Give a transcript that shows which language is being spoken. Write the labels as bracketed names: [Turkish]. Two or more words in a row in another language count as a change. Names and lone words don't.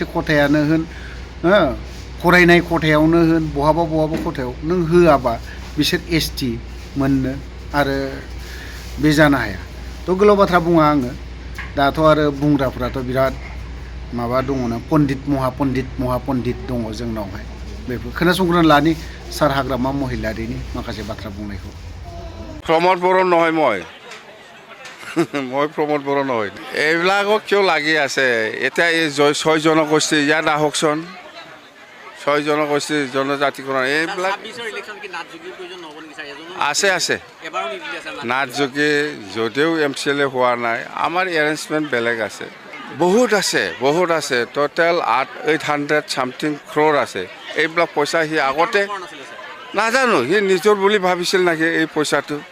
[Bodo] खथायानो होन फरायनाय खथायावनो होन बहाबा खथायाव नों होआबा बिसोर एसटि मोननो आरो बे जानो हाया थ' गोलाव बाथ्रा बुङा आङो दाथ' आरो बुंग्राफ्राथ' बिराद माबा दङ ना महापन्डित दङ जोंनावहाय बेफोर खोनासंग्रोना लानि सार हाग्रामा महिलारिनि माखासे बाथ्रा बुंनायखौ [Assamese] प्रमद बर' নহয় মই प्रमद बर' নহয় এইবিলাকক কিয় লাগি আছে এতিয়া এই 6 জনগোষ্ঠী ইয়াত আহকচোন 6 জনগোষ্ঠী জনজাতিকৰণ এইবিলাক আছে নাথযোগী যদিও এমচিএলএ হোৱা নাই আমাৰ এৰেঞ্জমেণ্ট বেলেগ আছে বহুত আছে [English] total 800 something [Assamese] ক্ৰ'ৰ আছে এইবিলাক পইচা সি আগতে নাজানো সি নিজৰ বুলি ভাবিছিল নাকি এই পইচাটো